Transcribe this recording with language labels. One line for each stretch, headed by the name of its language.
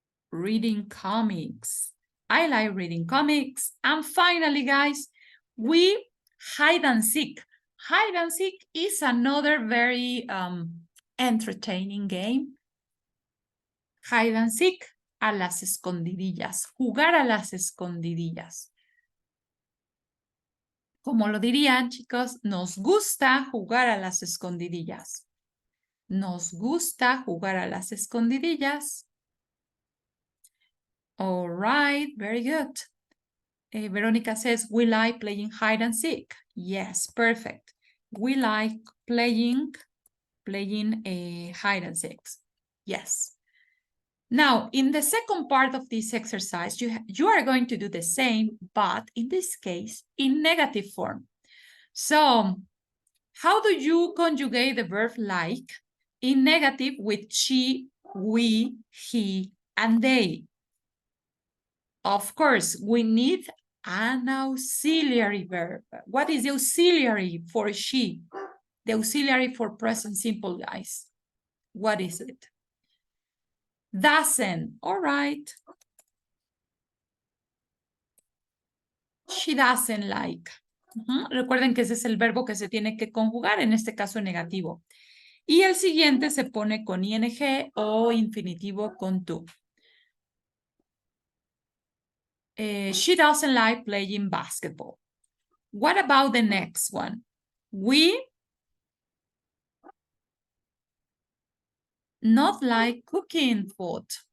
English: Reading comics. I like reading comics. And finally, guys, we hide and seek. Hide and seek is another very entertaining game. Hide and seek,
Spanish: a las escondidillas. Jugar a las escondidillas. Como lo dirían, chicos, nos gusta jugar a las escondidillas. Nos gusta jugar a las escondidillas.
English: All right, very good. Veronica says, we like playing hide and seek. Yes, perfect. We like playing hide and seek. Yes. Now, in the second part of this exercise, you are going to do the same, but in this case, in negative form. So, how do you conjugate the verb like in negative with she, we, he, and they? Of course, we need an auxiliary verb. What is the auxiliary for she? The auxiliary for present simple, guys. What is it? Doesn't. All right. She doesn't like.
Spanish: Recuerden que ese es el verbo que se tiene que conjugar, en este caso negativo. Y el siguiente se pone con ing o infinitivo con to.
English: She doesn't like playing basketball. What about the next one? We not like cooking food.